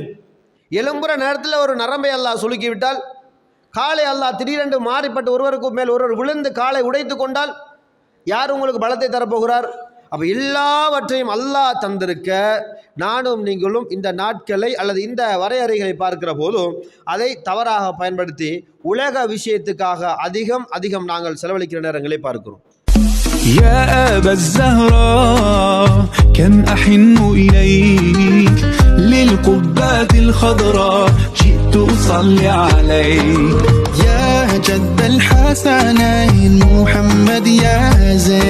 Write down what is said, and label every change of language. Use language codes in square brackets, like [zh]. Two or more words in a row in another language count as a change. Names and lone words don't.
[ta] எலும்புற நேரத்தில் ஒரு நரம்பை அல்லாஹ் சுலுக்கி விட்டால் காலை அல்லாஹ் திடீரென்று மாறிப்பட்டு ஒருவருக்கு மேல் ஒருவர் விழுந்து காலை உடைத்து கொண்டால் யார் உங்களுக்கு பலத்தை தரப்போகிறார்? அப்போ எல்லாவற்றையும் அல்லாஹ் தந்திருக்க நானும் நீங்களும் இந்த நாட்களை அல்லது இந்த வரையறைகளை பார்க்கிற போதும் அதை தவறாக பயன்படுத்தி உலக விஷயத்துக்காக அதிகம் நாங்கள் செலவழிக்கிற நேரங்களை பார்க்கிறோம். [ar] يا أبا الزهراء كم أحن إليك للقبات الخضراء جئت أصلي عليك يا جد الحسنين محمد يا زين